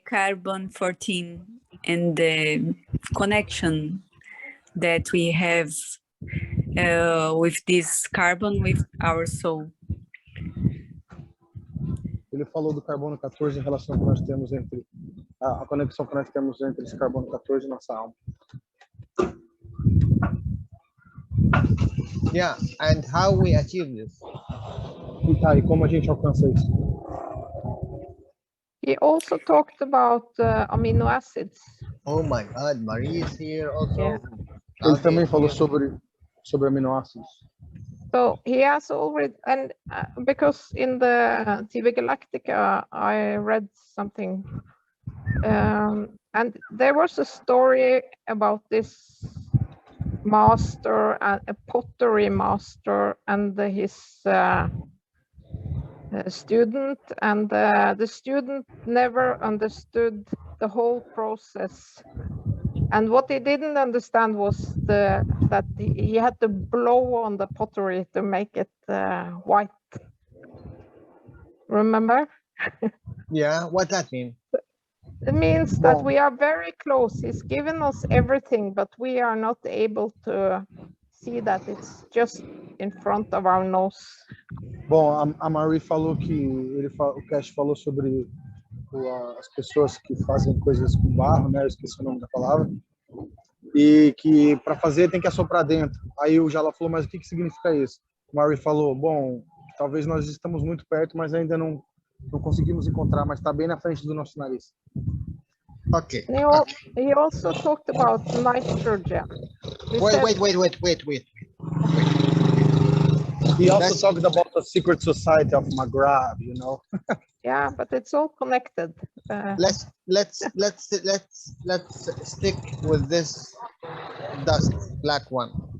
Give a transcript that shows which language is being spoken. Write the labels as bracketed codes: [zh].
[en] the carbon 14 and the connection that we have with this carbon with our soul. [pt] Ele falou do carbono 14 em relação ao que nós temos entre a conexão que nós temos entre esse carbono 14 e nossa alma. [en] Yeah, and how we achieve this? [pt] E tá, e como a gente alcança isso? [en] He also talked about amino acids. Oh my God, Marie is here also. Yeah. [pt] Ele [en] Okay, [pt] também falou [en] here. [pt] sobre aminoácidos. [en] So he has already, and because in the TV Galactica, I read something And there was a story about this master, a pottery master, and his student, and the student never understood the whole process. And what he didn't understand was that he had to blow on the pottery to make it white. Remember? Yeah, what that mean? It means that [pt] Bom. [en] we are very close. He's given us everything, but we are not able to see that it's just in front of our nose. [pt] Bom, a Marie falou que o Cash falou sobre as pessoas que fazem coisas com barro, né? Eu esqueci o nome da palavra. E que para fazer tem que assoprar dentro. Aí o Jalal falou, mas o que significa isso? O Marie falou, bom, talvez nós estamos muito perto, mas ainda não conseguimos encontrar, mas está bem na frente do nosso nariz. [en] Okay. He also talked about nitrogen. Wait. He also talked about the secret society of Maghreb, you know. Yeah, but it's all connected. Let's stick with this dust, black one.